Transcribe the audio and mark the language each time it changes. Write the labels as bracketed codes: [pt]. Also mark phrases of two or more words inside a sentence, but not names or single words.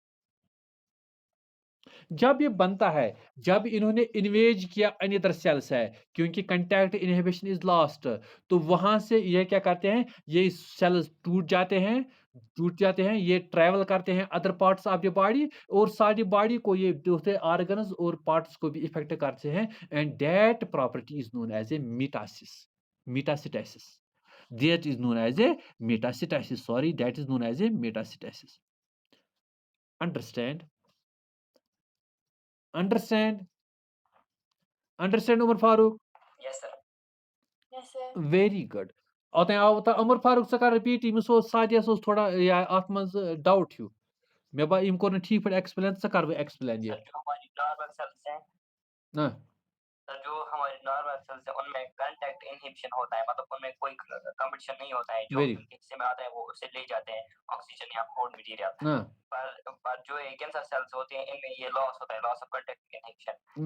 [hi] जब ये बनता है, जब इन्होंने इन्वेज किया [en] another cells [hi] है, क्योंकि [en] contact inhibition is lost, [hi] तो वहां से ये क्या करते हैं, ये सेल्स टूट जाते हैं, ये ट्रैवल करते हैं [en] other parts of the body, [hi] और सारी बॉडी को ये दूसरे ऑर्गन्स और पार्ट्स को भी इफेक्ट करते हैं, [en] and that property is known as a metastasis. That is known as a metastasis. Sorry, that is known as a metastasis. Understand? Understand? Understand, Umar Farooq? Yes, sir. Yes, sir. Very good. Umar Farooq [ks] सा कर [en] repeat, [ks] इमस ओस सादियस ओस थोड़ा या अथ मंज डाउट हिउ। मे बा इम कोर न ठीक पट एक्सप्लेन, सा कर एक्सप्लेन ये। [hi] सर जो हमारी [en] normal cells [hi] हैं, ना सर जो हमारी [en] normal cells [hi] हैं उनमें [en] contact inhibition [hi] होता है, मतलब उनमें कोई कंपटीशन नहीं होता है, जो [en] very [hi] उनके हिस्से में आता है वो उसे ले जाते हैं ऑक्सीजन या [en] food material. ना [hi] पर जो ये [en] cancer cells [hi] होते हैं इनमें ये लॉस होता है, [en] loss of contact inhibition,